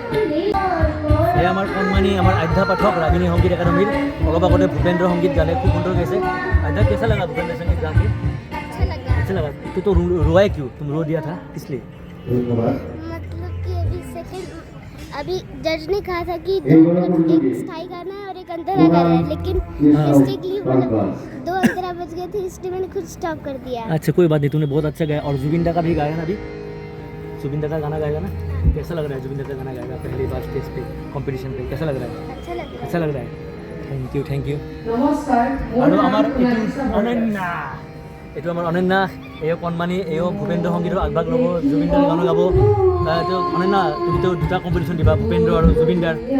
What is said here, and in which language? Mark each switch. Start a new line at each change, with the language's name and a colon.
Assamese: এয়া আমাৰ কণমানি, আমাৰ আধ্যা পাঠক ৰাগিনী সংগীত একাডেমীৰ। অলপ আগতে ভূপেন্দ্ৰ সংগীত গালে, খুব সুন্দৰ গাইছে।
Hindi: আধ্যা कैसा लगा भूपेंद्र संगीत गा के? अच्छा लगा। तो रुआए क्यों? तुम रो दिया था इसलिए? मतलब कि अभी जज ने कहा था कि एक स्थाई गाना है और एक अंतरा गाना है, लेकिन मिस्टेकली मतलब दो अंतरा बज गए थे, इसलिए मैंने खुद स्टॉप कर दिया। अच्छा कोई बात नहीं, तूने बहुत अच्छा गाया। और जुबिन दा का भी गाया ना अभी? जुबिन दा का गाना गाएगा ना? कैसा लग रहा है जुबिन दा का गाना गाएगा पहली बार स्टेज पे कॉम्पिटिशन पे? कैसा लग रहा है? अच्छा लग रहा है। Thank you. नमस्कार। और हमार अनन्या,
Assamese: এইটো আমাৰ অনন্যা, এও কণমানি, এও ভূপেন্দ্ৰ সংগীতৰ আগভাগ ল'ব, জুবিন দাৰ গানো গাব। এইটো অনন্যা, তুমিতো দুটা কম্পিটিশ্যন দিবা, ভূপেন্দ্ৰ আৰু জুবিন দাৰ।